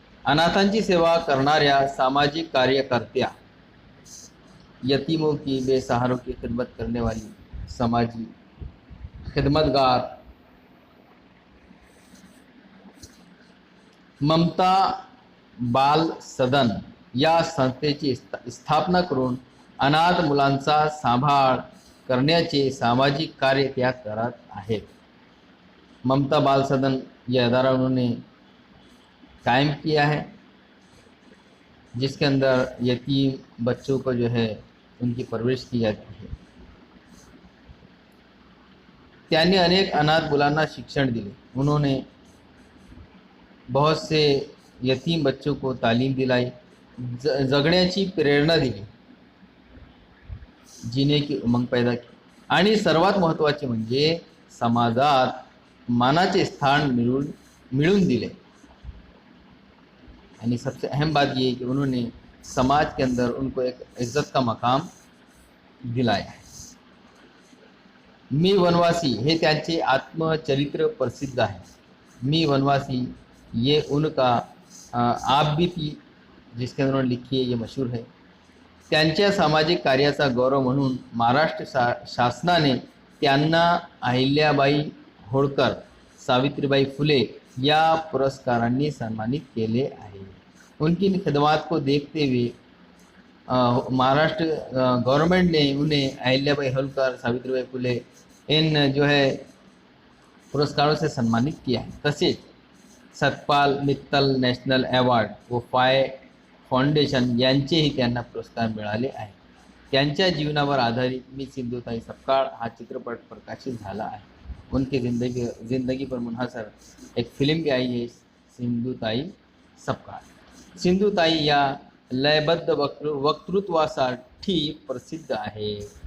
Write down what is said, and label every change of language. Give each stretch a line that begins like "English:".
Marathi: अनाथांची सेवा करणाऱ्या सामाजिक कार्यकर्त्या,
Hindi: यतीमों की बेसहारों की खिदमत करने वाली समाजी खिदमतगार
Marathi: ममता बाल सदन या संस्थेची स्थापना करून अनाथ मुलांचा सांभाळ करण्याचे सामाजिक कार्य त्या करत आहेत.
Hindi: ममता बाल सदन यह अदारा उन्होंने कायम किया है, जिसके अंदर यतीम बच्चों को जो है उनकी परवरिश की जाती है.
Marathi: त्यांनी अनेक अनाथ मुलांना शिक्षण दिले.
Hindi: उन्होंने बहुत से यतीम बच्चों को तालीम दिलाई,
Marathi: जगण्याची प्रेरणा दिली,
Hindi: जीने की उमंग पैदा की,
Marathi: आणि सर्वात महत्त्वाचे म्हणजे समाजात मानाचे स्थान मिळून दिले.
Hindi: यानी सबसे अहम बात ये है कि उन्होंने समाज के अंदर उनको एक इज्जत का मकाम दिलाया है.
Marathi: मी वनवासी हे त्यांचे आत्मचरित्र प्रसिद्ध आहे.
Hindi: मी वनवासी ये उनका आप बीती जिसके अंदर उन्होंने लिखी है ये मशहूर है.
Marathi: त्यांच्या सामाजिक कार्याचा गौरव म्हणून महाराष्ट्र शासनाने त्यांना अहिल्याबाई होळकर, सावित्रीबाई फुले या पुरस्कारांनी सन्मानित केले आहे.
Hindi: उनकी खिदमत को देखते हुए महाराष्ट्र गवर्नमेंट ने उन्हें अहिल्याबाई होळकर, सावित्रीबाई फुले इन जो है पुरस्कारों से सम्मानित किया है.
Marathi: तसेच सतपाल मित्तल नॅशनल अवॉर्ड व फाउंडेशन यांचेही त्यांना पुरस्कार मिळाले आहेत. त्यांच्या जीवनावर आधारित मी सिंधुताई सपकाळ हा चित्रपट प्रकाशित झाला आहे.
Hindi: उनकी जिंदगी पर मुनहसर एक फिल्म भी आई है, सिंधुताई सपकाळ.
Marathi: सिंधुताई या लयबद्ध वक्तृत्वासाठी प्रसिद्ध आहे.